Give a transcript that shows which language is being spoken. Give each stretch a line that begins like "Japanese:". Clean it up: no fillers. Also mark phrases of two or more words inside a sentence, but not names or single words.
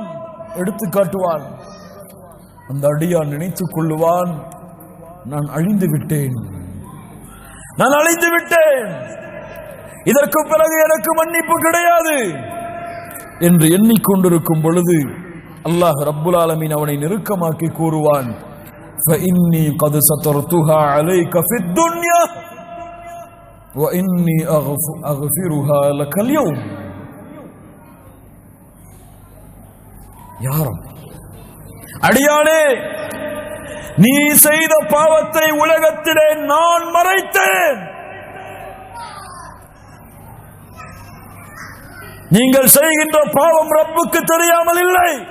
Tamil: எடுத்து காட்டுவான். அந்த அடியான் நினைத்துக் கொள்ளுவான், நான் அழிந்து விட்டேன், நான் அழிந்து விட்டேன், இதற்கு பிறகு எனக்கு மன்னிப்பு கிடையாது என்று எண்ணிக்கொண்டிருக்கும் பொழுது
Arabic: الله رب العالمين
Tamil: அவனை நெருக்கமாக்கி கூறுவான்,
Arabic: فإني قد سترتها عليك في الدنيا وإني أغفرها لك اليوم.
Tamil: யாரும் அடியானே, நீ செய்த பாவத்தை உலகத்திலே நான் மறைத்தேன். நீங்கள் செய்கின்ற பாவம் ரப்புக்கு தெரியாமல் இல்லை.